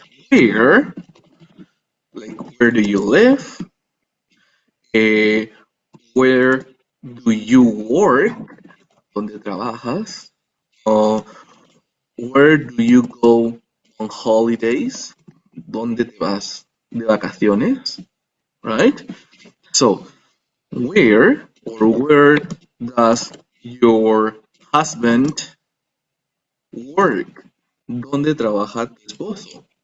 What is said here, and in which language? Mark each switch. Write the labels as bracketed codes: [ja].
[en] Where? Like, where do you live? Where do you work? [es] ¿Dónde trabajas? [en] Where do you go on holidays? [es] ¿Dónde te vas de vacaciones? [en] Right? So, where or where does your husband work? [es] ¿Dónde trabaja tu esposo?